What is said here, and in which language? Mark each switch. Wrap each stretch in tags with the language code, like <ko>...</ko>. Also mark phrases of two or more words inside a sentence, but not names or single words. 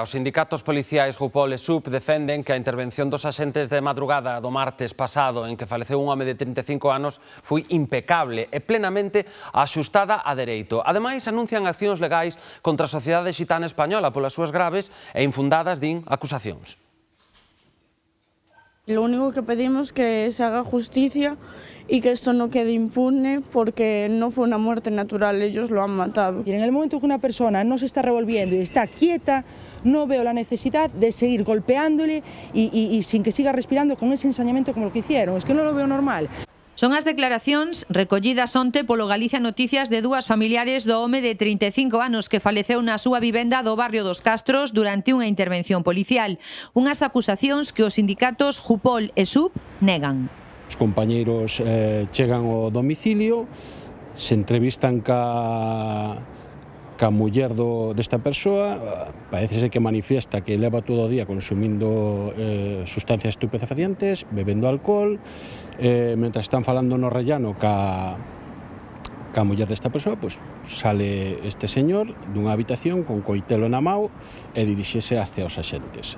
<gl>Os sindicatos policiais Jupol e SUP defenden que a intervención dos axentes de madrugada do martes pasado en que faleceu un home de 35 anos foi impecable e plenamente axustada a dereito. Ademais, anuncian accións legais contra a sociedade xitana española polas súas graves e infundadas, din, acusacións.</gl> <es>Lo único que pedimos es que se haga justicia y que esto no quede impune porque no fue una muerte natural, ellos lo han matado. Y en el momento que una persona no se está revolviendo y está quieta, no veo la necesidad de seguir golpeándole y sin que siga respirando con ese ensañamiento como lo que hicieron. Es que no lo veo normal.</es> <gl>Son as declaracións recollidas onte polo Galicia Noticias de dúas familiares do home de 35 anos que faleceu na súa vivenda do barrio dos Castros durante unha intervención policial. Unhas acusacións que os sindicatos Jupol e SUP negan. Os compañeiros chegan ao domicilio, se entrevistan ca muller desta persoa, parece que manifiesta que leva todo o día consumindo sustancias estupefacientes, bebendo alcohol, mentras están falando no rellano ca muller desta persoa, pois sale este señor dunha habitación con coitelo na mao e dirixese hacia os axentes.</gl>